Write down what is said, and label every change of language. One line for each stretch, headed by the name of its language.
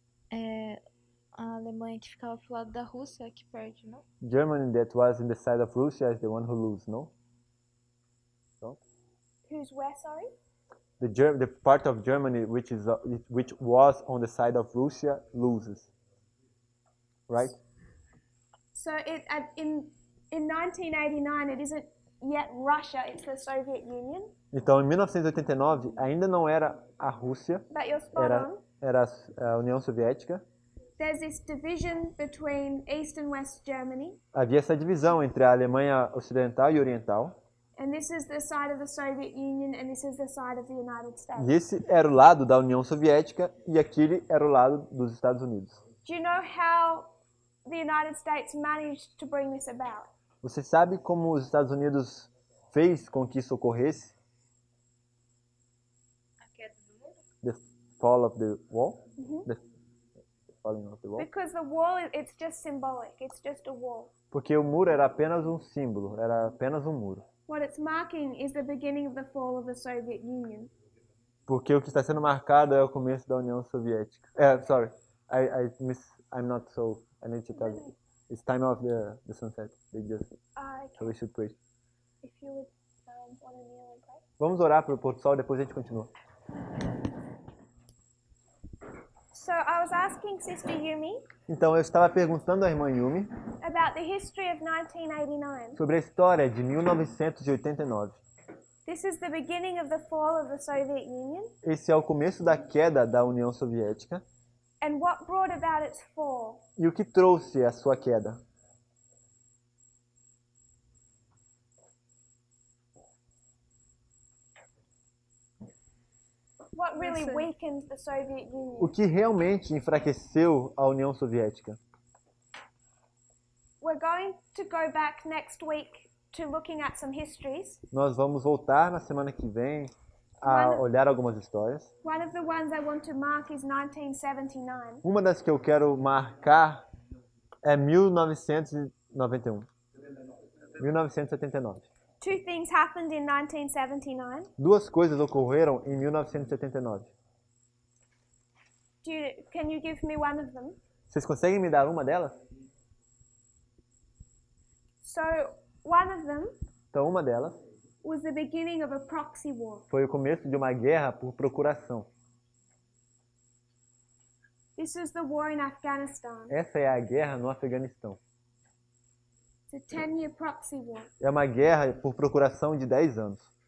Portuguese: A Alemanha que ficava pro lado da Rússia que perde, não?
English: Germany that was in the side of Russia is the one who loses, no? Who's where, sorry? The part of Germany which was on the side of Russia loses. Right? So in 1989 it isn't yet Russia, it's the Soviet Union.
Portuguese: Então, em 1989, ainda não era a Rússia,
English: But you're spot on.
Portuguese: era a União Soviética.
English: There's this division between East and West Germany.
Portuguese: Havia essa divisão entre a Alemanha Ocidental e Oriental.
English: And this is the side of the Soviet Union and this is the side of the United States.
Portuguese: E esse era o lado da União Soviética e aquele era o lado dos Estados Unidos.
English: Do you know how the United States managed to bring this about?
Portuguese: Você sabe como os Estados Unidos fez com que isso ocorresse? A queda do muro?
English: The fall of the wall? The falling of the wall? Because the wall, it's just symbolic. It's just a wall.
Portuguese: Porque o muro era apenas um símbolo, era apenas um muro.
English: What it's marking is the beginning of the fall of the Soviet Union.
Portuguese: Porque o que está sendo marcado é o começo da União Soviética.
English: Sorry, I'm not so. I need to tell you. It's time of the sunset. They just. Okay. So we should pray. If you would want to kneel and pray.
Portuguese: Vamos orar para o pôr do sol, depois a gente continua.
English: So I was asking Sister Yumi
Portuguese: Então eu estava perguntando à irmã Yumi
English: about the history of 1989.
Portuguese: sobre a história de 1989.
English: This is the beginning of the fall of the Soviet Union.
Portuguese: Esse é o começo da queda da União Soviética.
English: And what brought about its fall?
Portuguese: E o que trouxe a sua queda?
English: What really weakened the Soviet Union?
Portuguese: O que realmente enfraqueceu a União Soviética?
English: We're going to go back next week to looking at some histories.
Portuguese: Nós vamos voltar na semana que vem a olhar algumas histórias.
English: One of the ones I want to mark is 1979.
Portuguese: Uma das que eu quero marcar é 1991.
English: 1979. Two things happened in 1979.
Portuguese: Duas coisas ocorreram em 1979.
English: Can you give me one of them?
Portuguese: Vocês conseguem me dar uma delas?
English: So, one of them
Portuguese: Então, uma delas
English: was the beginning of a proxy war.
Portuguese: foi o começo de uma guerra por procuração.
English: This is the war in Afghanistan.
Portuguese: Essa é a guerra no Afeganistão.
English: It's a 10-year proxy war.
Portuguese: É uma guerra por procuração de 10 anos.